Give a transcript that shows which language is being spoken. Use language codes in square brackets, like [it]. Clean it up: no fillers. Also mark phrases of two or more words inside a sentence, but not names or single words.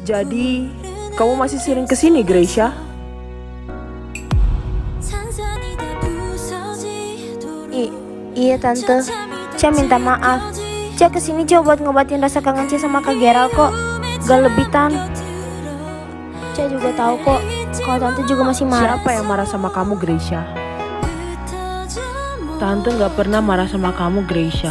[id] Jadi, kamu masih sering kesini, Gracia? [ko] 산산이 다 부서지도록 [id] Iya tante, Cia minta maaf. Cia kesini coba buat ngobatin rasa kangen Cia sama Kak Gerald kok. Gak lebih tan. Cia juga tahu kok kalau tante juga masih marah. Siapa yang marah sama kamu, Gracia? Tante gak pernah marah sama kamu, Gracia.